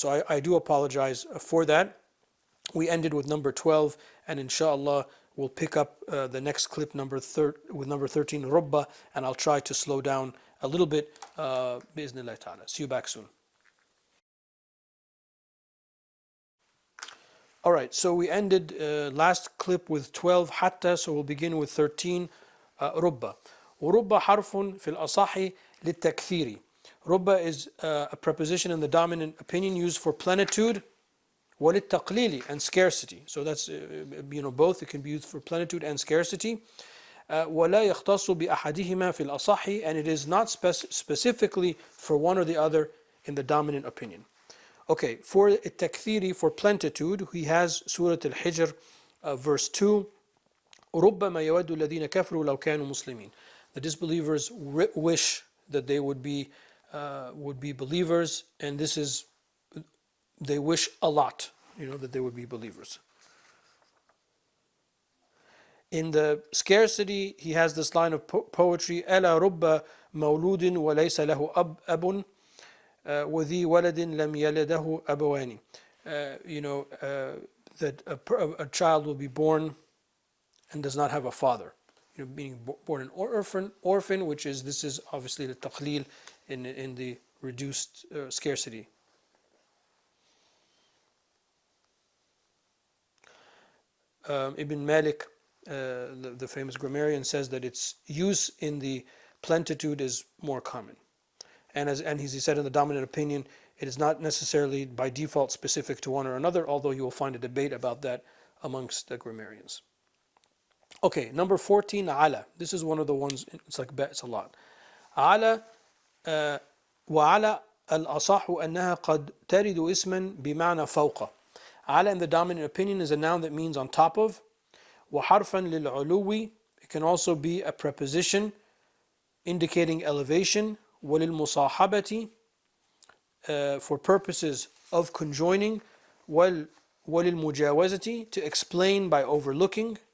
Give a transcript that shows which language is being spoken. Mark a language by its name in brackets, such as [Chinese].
[English] So I do apologize for that. We ended with number 12, and inshallah we'll pick up the next clip with number 13, Rubba, and I'll try to slow down a little bit, bi'Iznillah ta'ala. See you back soon. All right, so we ended last clip with 12, hatta, so we'll begin with 13, Rubba. [Arabic] ورب حرف في الأصح للتكثير. [English] Rubba is a preposition in the dominant opinion used for plenitude, وللتقليل, and scarcity. So that's both. It can be used for plenitude and scarcity. [Arabic] ولا يختص بأحدهما في الأصح, [English] and it is not specifically for one or the other in the dominant opinion. Okay, for التكثير, for plenitude, he has Surah Al-Hijr, verse 2. [Arabic] ربما يود الذين كفروا لو كانوا مسلمين. [English] The disbelievers wish that they would be believers, and this is, they wish a lot, that they would be believers. In the scarcity, he has this line of poetry: [Arabic] ألا رب مولود وليس له أب وذي ولد لم يلده أبوان. [English] That a child will be born and does not have a father. Being born an orphan, which is, this is obviously the taqleel in the reduced scarcity. Ibn Malik, the famous grammarian, says that its use in the plenitude is more common. And as he said in the dominant opinion, it is not necessarily by default specific to one or another, although you will find a debate about that amongst the grammarians. Okay, number 14, ala. This is one of the ones, it's like bet, it's a lot. [Arabic] Ala, وعلى الأصح أنها قد ترد اسما بمعنى فوق. [English] Ala in the dominant opinion is a noun that means on top of. [Arabic] وحرفا للعلو, [English] it can also be a preposition indicating elevation. وللمصاحبة, for purposes of conjoining. وللمجاوزة, to explain by overlooking.